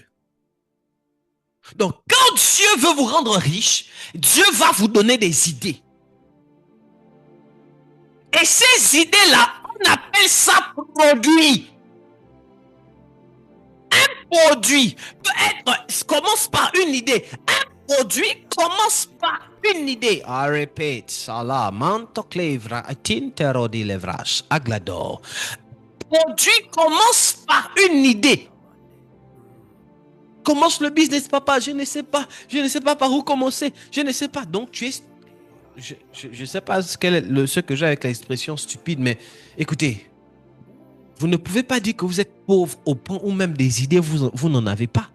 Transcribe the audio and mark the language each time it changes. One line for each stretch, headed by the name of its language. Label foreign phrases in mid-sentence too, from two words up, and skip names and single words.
French: Donc, quand Dieu veut vous rendre riche, Dieu va vous donner des idées. Et ces idées-là, on appelle ça produit. Un produit peut être, commence par une idée. Un produit commence par une idée.
English: I repeat, Salah, manto clevra, tinterodi levras, aglador.
French: Produit commence par une idée. Commence le business, papa. Je ne sais pas. Je ne sais pas par où commencer. Je ne sais pas. Donc, tu es... Je ne sais pas ce que j'ai avec l'expression stupide, mais écoutez, vous ne pouvez pas dire que vous êtes pauvre au point où même des idées, vous n'en avez pas.